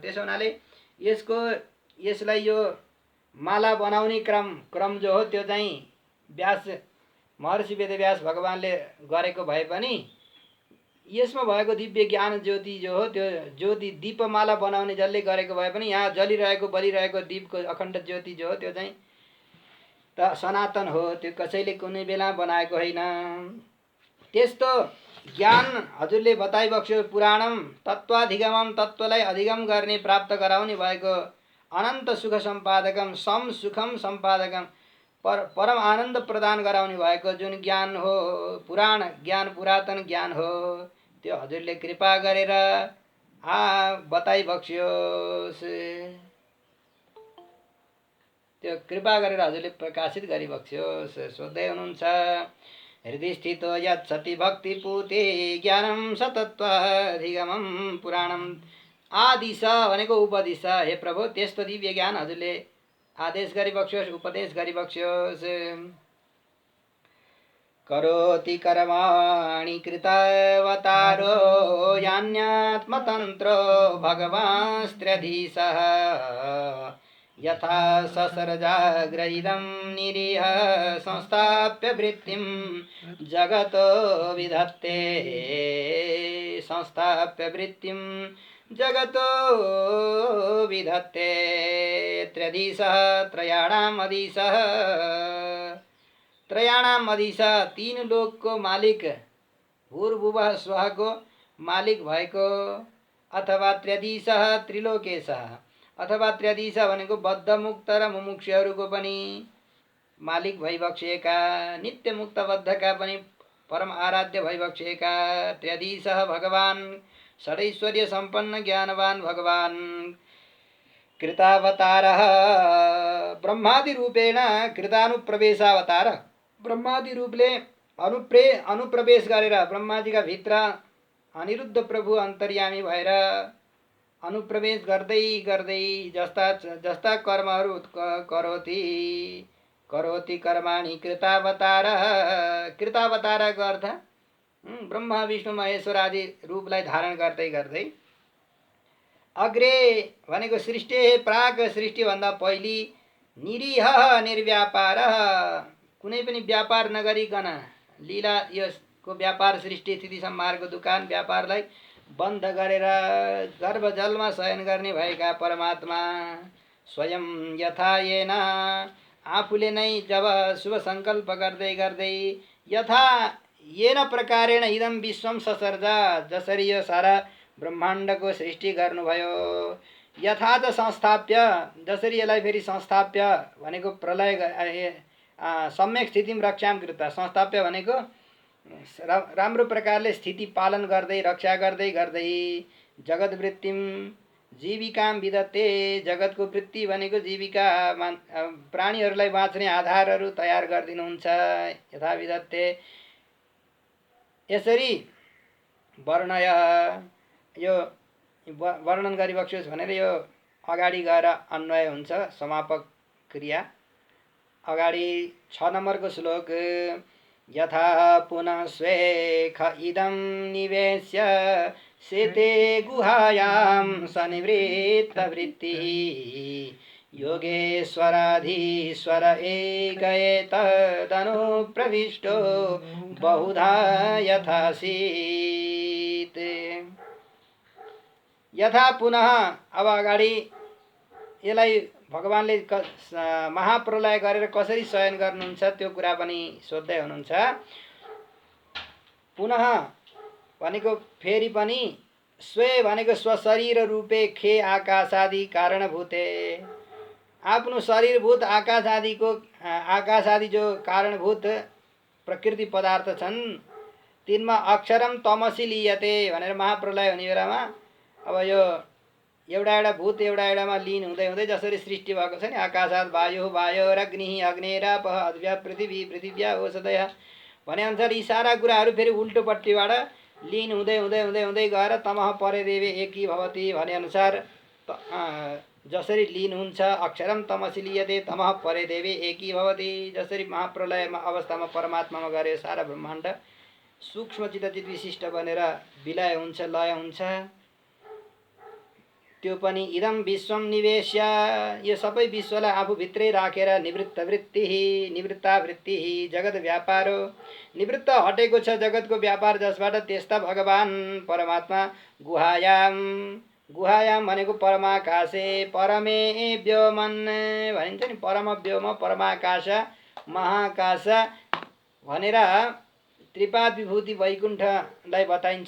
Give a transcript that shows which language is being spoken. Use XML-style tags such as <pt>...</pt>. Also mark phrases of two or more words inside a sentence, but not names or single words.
<ne>त्यसो हुनाले यसलाई यो माला बनाउने क्रम जो हो त्यो चाहिँ महर्षि वेदव्यास भगवानले गरेको भए पनि यसमा भएको दिव्य ज्ञान ज्योति जो हो त्यो ज्योति दीपमाला बनाउने जसले गरेको भए पनि यहाँ जलिरहेको बलिरहेको दीपको अखण्ड ज्योति जो हो त्यो चाहिँ त सनातन हो, त्यो कसैले कुनै बेला बनाएको होइन। त्यस्तो ज्ञान हजुरले बताइबक्स्यो।</ne> <sa>पुराणम तत्त्वाधिगमम,</sa> <ne>तत्त्वलाई अधिगम गर्ने प्राप्त गराउने भएको</ne> <sa>अनन्त सुख सम्पादकम, सम सुखम सम्पादकम,</sa> <ne>परम आनन्द प्रदान गराउने भएको जुन ज्ञान हो, पुराण ज्ञान, पुरातन ज्ञान हो, त्यो हजुरले कृपा गरेर बताइबक्स्योस्। त्यो कृपा गरेर हजुरले प्रकाशित गरिबक्स्योस्। सोध्दै हुनुहुन्छ,</ne> <sa>हृदय स्थितो यच्छति भक्तिपूते ज्ञानम सतत्वाधिगमम पुराणम आदिश भनेको उपदिश।</sa> <ne>हे प्रभु, त्यस्तो दिव्य ज्ञान हजुरले आदेश गरिबक्स्योस्, उपदेश गरिबक्स्योस्।</ne> <sa>करोति कर्माणि कृतावतारो यान्यात्मतन्त्रो भगवांस्त्र्यधीशः यथा ससर्जाग्रहितं निरीह संस्थाप्य वृत्तिं जगतो विधत्ते, संस्थाप्य वृत्तिं जगतो विधत्ते। त्र्यधीशः त्रयाणाम् अधीशः, त्रयाणाम् अधीशः</sa> <ne>तीन लोकको मालिक, भूर्भुवः स्वहको मालिक भएको,</ne> <sa>अथवा त्र्यधीशः त्रिलोकेशः,</sa> <ne>अथवा त्र्यधीश भनेको बद्धमुक्त र मुमुक्षुहरूको पनि मालिक भइबक्सिएका, नित्य मुक्त बद्धका पनि परम आराध्य भइबक्सिएका त्र्यधीशः भगवान्, षडैश्वर्य सम्पन्न ज्ञानवान भगवान्।</ne> <sa>कृतावतारः ब्रह्मादि रूपेण कृतानुप्रवेशावतार,</sa> <ne>ब्रह्मादि रूपले अनुप्रवेश गरेर ब्रह्माजीका भित्र अनिरुद्ध प्रभु अन्तर्यामी भएर अनुप्रवेश गर्दै गर्दै जस्ता जस्ता कर्महरू</ne> <sa>करोति, करोति कर्माणि कृतावतारः।</sa> <ne>कृतावतारको अर्थ ब्रह्मा विष्णु महेश्वर आदि रूपलाई धारण गर्दै गर्दै अग्रे भनेको</ne> <sa>सृष्टि प्राक,</sa> <ne>सृष्टिभन्दा पहिले निरीह निर्व्यापार, कुनै पनि व्यापार नगरिकन लीला यसको व्यापार, सृष्टि स्थिति संहारको दुकान व्यापारलाई बन्द गरेर गर्भजलमा शयन गर्ने भएका परमात्मा स्वयं</ne> <sa>यथा येन,</sa> <ne>आफूले नै जब शुभ सङ्कल्प गर्दै गर्दै</ne> <sa>यथा येन प्रकारेण इदं विश्वम ससर्जा,</sa> <ne>जसरी यो सारा ब्रह्माण्डको सृष्टि गर्नुभयो,</ne> <sa>यथा च संस्थाप्य,</sa> <ne>जसरी यसलाई फेरि संस्थाप्य भनेको</ne> <sa>प्रलय सम्यक स्थितिम रक्षाम कृता,</sa> <ne>संस्थाप्य भनेको राम्रो प्रकारले स्थिति पालन गर्दै रक्षा गर्दै गर्दै</ne> <sa>जगत वृत्तिम जीविकाम विदते,</sa> <ne>जगतको वृत्ति भनेको जीविका प्राणीहरूलाई बाँच्ने आधारहरू तयार गरिदिनुहुन्छ।</ne> <sa>यथा विदते,</sa> <ne>यसरी वर्णय, यो वर्णन गरिबक्स्योस् भनेर यो अगाडि गएर अन्वय हुन्छ, समापक क्रिया। अगाडि 6 नम्बरको श्लोक,</ne> <sa>यथा पुनः स्वेख इदं निवेश्य शेते गुहायां सनिवृत्तवृत्तिः योगेश्वराधीश्वर एकये तदनुप्रविष्टो बहुधा यथासीत्। यथा पुनः,</sa> <ne>अब अगाडि यसलाई भगवानले महाप्रलय गरेर कसरी शयन गर्नुहुन्छ त्यो कुरा पनि सोध्दै हुनुहुन्छ। पुनः भनेको फेरि पनि, स्वे भनेको</ne> <sa>स्वशरीर रूपे खे आकाशादि कारणभूते,</sa> <ne>आफ्नो शरीरभूत आकाश आदि जो कारणभूत प्रकृति पदार्थ छन् तिनमा</ne> <sa>अक्षरम तमसी</sa> <ne>लियते भनेर महाप्रलय हुने बेलामा अब यो एउटा भूत एउटामा लीन हुँदै हुँदै जसरी सृष्टि भएको छ नि,</ne> <sa>आकाशात् वायु, वायोरग्निः, अग्नेरापः, अद्भ्या पृथिवी, पृथिव्या ओषधयः</sa> <ne>भने अनुसार यी सारा कुराहरू फेरि उल्टोपट्टिबाट लीन हुँदै हुँदै हुँदै हुँदै गएर</ne> <sa>तमः परे देवे एकी भवति</sa> <ne>भने अनुसार जसरी लीन हुन्छ,</ne> <sa>अक्षरम तमसी लियते तमः परे देवे एकी भवति,</sa> <ne>जसरी महाप्रलय अवस्थामा परमात्मामा गरे सारा ब्रह्माण्ड सूक्ष्म चित विशिष्ट बनेर विलय हुन्छ, लय हुन्छ। त्यो पनि</ne> <sa>इदम विश्वम निवेश्य,</sa> <ne>यो सबै विश्वलाई आफूभित्रै राखेर निवृत्तावृत्ति जगत व्यापार हो। निवृत्त हटेको छ जगतको व्यापार जसबाट, त्यस्ता भगवान परमात्मा गुहायाम भनेको</ne> <sa>परमाकाशे परमे व्योमन</sa> <ne>भनिन्छ नि, परम व्योम परमाकाश महाकाश भनेर त्रिपाद विभूति वैकुण्ठलाई बताइन्छ।</ne>